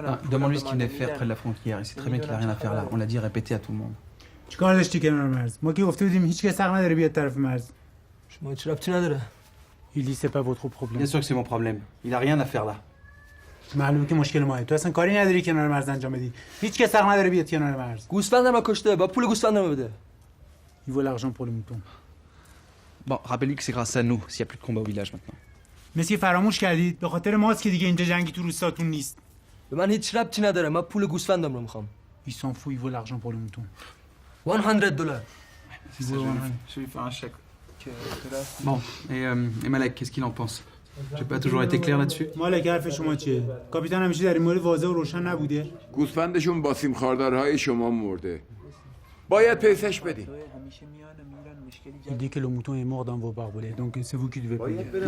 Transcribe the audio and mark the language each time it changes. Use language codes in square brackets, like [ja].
[fr] Demande-lui ce qu'il venait faire près de la frontière. Il sait très bien qu'il a rien à faire là. On l'a dit répété à tout le monde. [fa] چیکار داشتی کنار مرز؟ ما که گفته بودیم هیچ کس حق نداره بیاد طرف مرز. شما هیچ ربطی نداره. [fr] Il dit c'est pas votre problème. Bien sûr que c'est mon problème. Il a rien à faire là. [fa] معلومه که مشکل ماه. تو اصلا کاری نداری کنار مرز انجام بدی. هیچ کس حق نداره بیاد کنار مرز. گوسفندم کشته. با پول گوسفندم بده. [fr] Il vaut l'argent pour le mouton. Bon, rappelle-lui que c'est grâce à nous s'il n'y a plus de combat au village maintenant. [fa] مسی فراموش کردید به خاطر ماست که دیگه اینجا جنگی تو روستاتون نیست. به من هیچ ربطی نداره. من پول گوسفندم رو میخوام. [fr] Il s'en fout, il vaut l'argent pour le mouton. [en] $100. [fr] C'est ça, je vais lui faire un chèque. Bon, et Malek, qu'est-ce qu'il en pense? J'ai pas toujours été clair là-dessus. [fa] مالک حرف شما چیه؟ کاپیتان همیشه در این مورد واضح و روشن نبوده. گوسفندشون با سیم خاردارهای شما مرده. باید پیسش بدیم. [fr] Il dit que le mouton est mort dans vos barbelés, donc c'est vous qui devez payer.